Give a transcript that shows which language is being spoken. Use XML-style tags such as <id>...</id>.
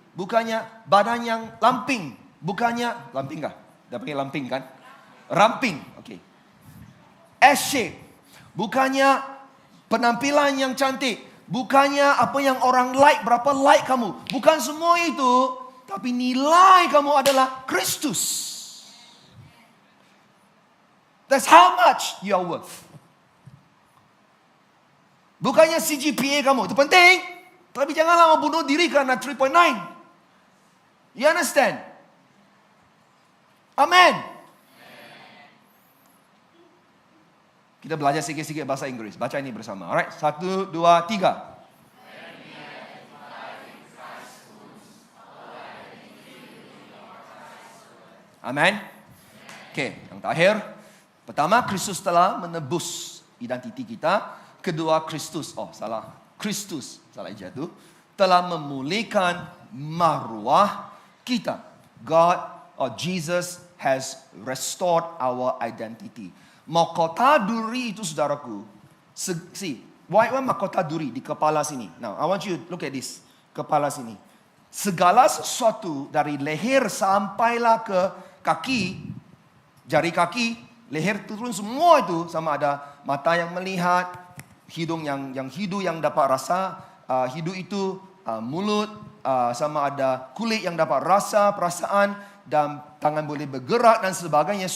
<ms>Bukannya badan yang lamping. Bukannya, lamping kah? Dah panggil lamping kan? Ramping, okay. S-shape. Bukannya penampilan yang cantik. Bukannya apa yang orang like, berapa like kamu. Bukan semua itu. Tapi nilai kamu adalah Kristus.</ms> <en>That's how much you are worth.</en> <ms>Bukannya CGPA kamu. Itu penting. Tapi janganlah membunuh diri karena 3.9.</ms> <en>You understand?</en> <ms>Amin. Kita belajar sikit-sikit bahasa Inggris. Baca ini bersama. Alright, 1, 2, 3. Amin. Okay, yang terakhir. Pertama, Kristus telah menebus identiti kita. Kedua, Kristus salah jatuh. Telah memulihkan maruah kita.</ms> <en>Jesus has restored our identity.</en> <ms>Mahkota duri itu saudaraku. See, why mahkota duri di kepala sini?</ms> <en>Now, I want you to look at this.</en> <ms>Kepala sini. Segala sesuatu dari leher sampailah ke kaki, jari kaki, leher turun semua itu sama ada mata yang melihat, hidung yang dapat rasa, hidung itu mulut, sama ada kulit yang dapat rasa, perasaan, dan tangan boleh bergerak dan sebagainya.</ms>